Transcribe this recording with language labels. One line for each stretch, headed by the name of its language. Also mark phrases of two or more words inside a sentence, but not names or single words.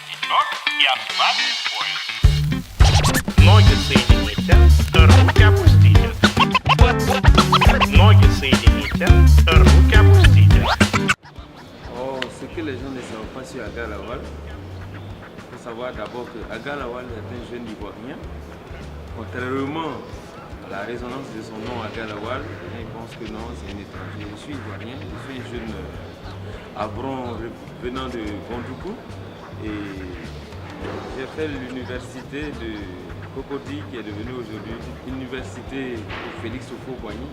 Russian: Ноги соедините, руки опустите. Ноги соедините, руки опустите.
French: Oh, ce que les gens ne savent pas sur Aga Lawal, il faut savoir d'abord que Aga Lawal est un jeune Ivoirien. Contrairement à la résonance de son nom Aga Lawal, ils pensent que non, c'est un étranger. Je suis Ivoirien, je suis un jeune Avron venant de Gondoukou et j'ai fait l'université de Cocody qui est devenue aujourd'hui l'université Félix Houphouët-Boigny.